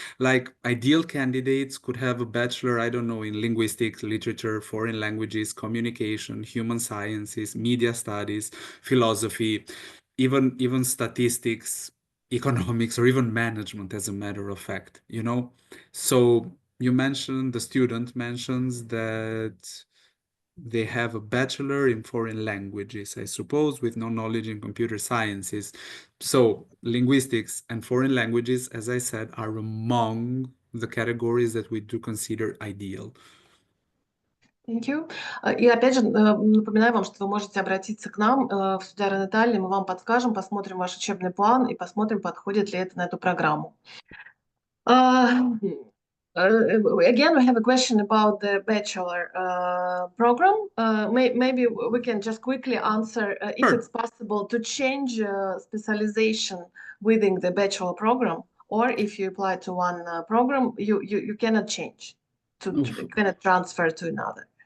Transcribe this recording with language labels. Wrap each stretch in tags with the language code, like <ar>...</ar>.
<en>Like, ideal candidates could have a bachelor, I don't know, in linguistics, literature, foreign languages, communication, human sciences, media studies, philosophy, even statistics, economics, or even management, as a matter of fact, So the student mentions that they have a bachelor in foreign languages, I suppose, with no knowledge in computer sciences. So linguistics and foreign languages, as I said, are among the categories that we do consider ideal. Thank you.</en> <ru>И опять же напоминаю вам, что вы можете обратиться к нам в студию Италии, мы вам подскажем, посмотрим ваш учебный план и посмотрим, подходит ли это на эту программу.</ru> <en>Again, we have a question about the bachelor program. Maybe we can just quickly answer if it's possible to change specialization within the bachelor program, or if you apply to one program, you cannot change, you cannot transfer to another.</en>